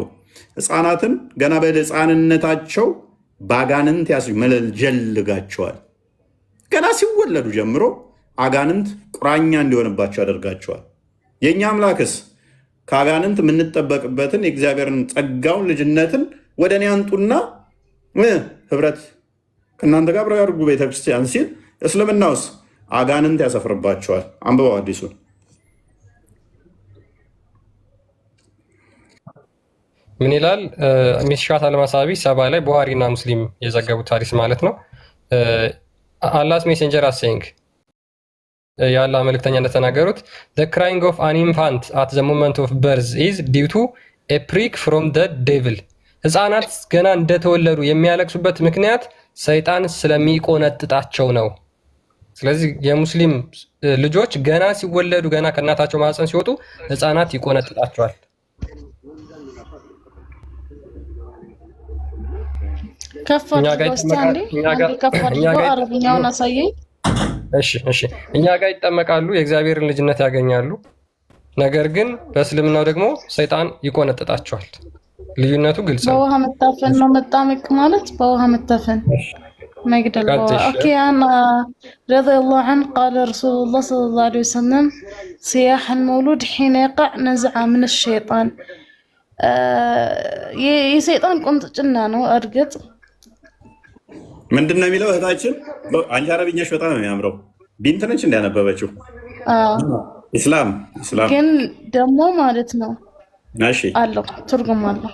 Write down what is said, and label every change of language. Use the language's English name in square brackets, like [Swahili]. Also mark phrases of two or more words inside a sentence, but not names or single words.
[Amharic] ህፃናትን ገና በህፃንነታቸው በአጋንንት ያስመለጀልጋቸዋል። ገና ሲወለዱ ጀምሮ አጋንንት ቁራኛ እንዲሆንባቸው ያደርጋቸዋል። የእኛ አምላክስ ከአጋንንት የምንጠበቅበትን የእግዚአብሔርን ጸጋውን ልጅነትን ወደ እኔ አንጡና ህብረት ከእናንተ ጋር አብረው ያድርጉ ቤተክርስቲያን ሲል፣ እስልምናውስ አጋንንት ያሰፍርባቸዋል። አንብበው አዲሱን ምን ይላል? ሚሽካት አልመሳቢ 70 ላይ ቡሃሪና ሙስሊም የዘገቡት ሐዲስ ማለት ነው። [English] Allah's Messenger as saying [Amharic] የአላህ መልእክተኛ እንደተናገሩት the [English] crying of an infant at the moment of birth is due to a prick from the devil። [Amharic] ህፃናት ገና እንደተወለዱ የሚያለቅሱበት ምክንያት ሰይጣን ስለሚቆነጥጣቸው ነው። ስለዚህ የሙስሊም ልጆች ገና ሲወለዱ ገና ከእናታቸው ማህፀን ሲወጡ ህፃናት ይቆነጥጣቸዋል። እኛ ጋር ይጠመቃሉ፣ የእግዚአብሔርን ልጅነት ያገኛሉ። ነገር ግን በእስልምናው ደግሞ ሰይጣን ይቆነጥጣቸዋል። ልዩነቱ ግልጽ ነው። በውሃ መታፈን ነው መጣመቅ ማለት በውሃ መታፈን መግደል። [Arabic] ኦኬ أنس رضي الله عنه قال رسول الله صلى الله عليه وسلم صياح المولود حين يقع نزع من الشيطان [Amharic] የሰይጣን ቁንጥጭና ነው። እርግጥ ምንድን ነው የሚለው እህታችን? አንቺ አረብኛሽ በጣም ነው የሚያምረው። ቢንት ነች እንዲያነበበችው ኢስላም ግን ደግሞ ማለት ነው አለው ትርጉም አለው።